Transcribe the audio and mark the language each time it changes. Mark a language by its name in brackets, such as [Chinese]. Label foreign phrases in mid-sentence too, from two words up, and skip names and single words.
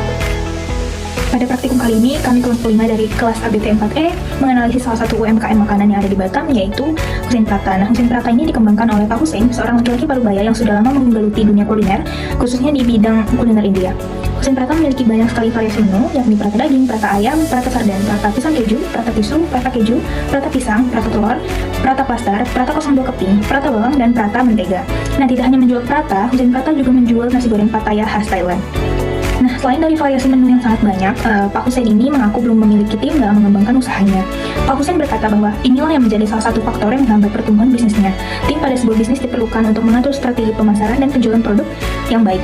[Indonesian] Pada praktikum kali ini, kami kelompok 5 dari kelas ABT 4E menganalisis salah satu UMKM makanan yang ada di Batam, yaitu Husein Prata. Nah, Husein Prata ini dikembangkan oleh Pak Husein, seorang laki-laki Parubaya yang sudah lama menggeluti dunia kuliner, khususnya di bidang kuliner India. Husein Prata memiliki banyak sekali variasi menu, yakni prata daging, prata ayam, prata sarden, prata pisang keju, prata tisu, prata keju, prata pisang, prata telur, prata pastar, prata 02 keping, prata bawang, dan prata mentega. Nah, tidak hanya menjual prata, Husein Prata juga menjual nasi goreng Pattaya khas Thailand. Nah, selain dari variasi menu yang sangat banyak, Pak Husein ini mengaku belum memiliki tim dalam mengembangkan usahanya. Pak Husein berkata bahwa inilah yang menjadi salah satu faktor yang menghambat pertumbuhan bisnisnya. Tim pada sebuah bisnis diperlukan untuk mengatur strategi pemasaran dan penjualan produk yang baik.